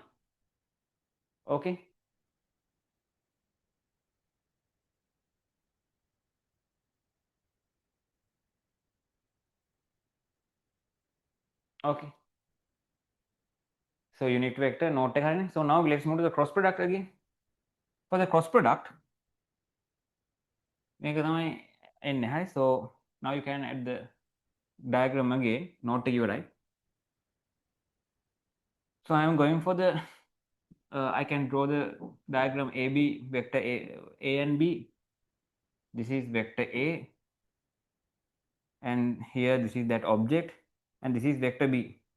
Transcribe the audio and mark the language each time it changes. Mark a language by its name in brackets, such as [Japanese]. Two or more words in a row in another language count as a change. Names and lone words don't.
[English] Okay. Okay. So unit vector note එක. So now let's move to the cross product again. For the cross product, [Sinhala] මේක තමයි එන්නේ. හරි. [English] So now you can add the diagram again. [Sinhala] Note එක ඉවරයි. [English] So I am going for the I can draw the diagram AB, vector A and B. This is vector A, and here this is that object, and this is vector B.